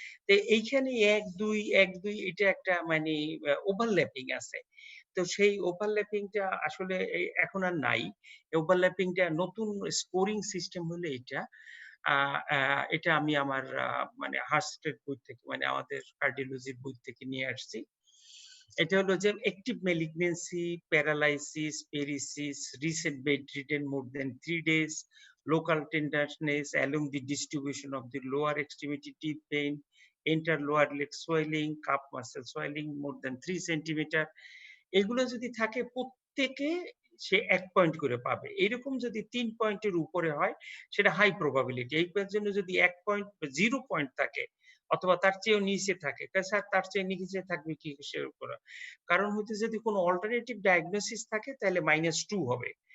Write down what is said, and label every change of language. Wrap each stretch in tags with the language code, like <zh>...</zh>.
<bn>তো এইখানে 1 2 এটা একটা মানে ওভারল্যাপিং আছে। তো সেই ওভারল্যাপিংটা আসলে এখন আর নাই। ওভারল্যাপিংটা নতুন স্কোরিং সিস্টেম হলো এটা। আ আ এটা আমি আমার মানে হার্স্টের বই থেকে, মানে আমাদের কার্ডিওলজির বই থেকে নিয়ে আসছি। এটা হলো যে</bn> <en>Active malignancy, paralysis, paresis, recent bedridden more than 3 days, local tenderness along the distribution of the lower extremity deep pain, enter lower leg swelling, calf muscle swelling more than 3 centimeter।</en> <bn>এগুলো যদি থাকে প্রত্যেকে সে ১ পয়েন্ট করে পাবে। এরকম যদি ৩ পয়েন্টের উপরে হয় সেটা হাই প্রবাবিলিটি। এইটার জন্য যদি ১ পয়েন্ট 0 পয়েন্ট থাকে অথবা তার চেয়েও নিচে থাকে, স্যার তার চেয়ে নিচে থাকবে কি কিসের উপরে? কারণ হচ্ছে যদি কোনো অল্টারনেটিভ ডায়াগনোসিস থাকে তাহলে -2 হবে।</bn>